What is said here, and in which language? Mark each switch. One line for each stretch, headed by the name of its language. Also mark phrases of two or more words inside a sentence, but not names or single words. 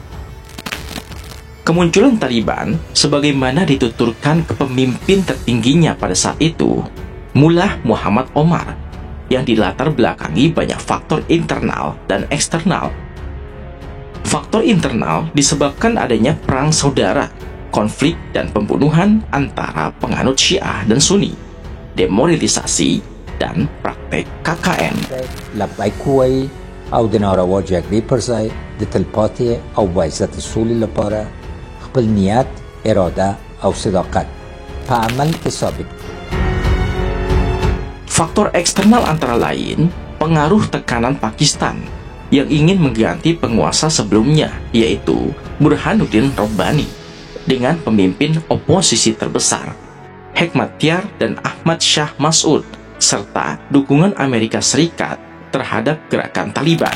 Indonesian: Kemunculan Taliban sebagaimana dituturkan kepemimpin tertingginya pada saat itu, Mullah Muhammad Omar, yang dilatar belakangi banyak faktor internal dan eksternal. Faktor internal disebabkan adanya perang saudara, konflik dan pembunuhan antara penganut Syiah dan Sunni, demoralisasi, dan praktek KKN.
Pashto: لبیک وایي او د ناروا جګړې پر ځای د تلپاتې او باعزت سولې لپاره خپل نیت، اراده او صداقت په عمل کې ثابت.
Indonesian: Faktor eksternal antara lain pengaruh tekanan Pakistan yang ingin mengganti penguasa sebelumnya, yaitu Burhanuddin Rabbani, dengan pemimpin oposisi terbesar Hekmatyar dan Ahmad Shah Mas'ud, serta dukungan Amerika Serikat terhadap gerakan Taliban.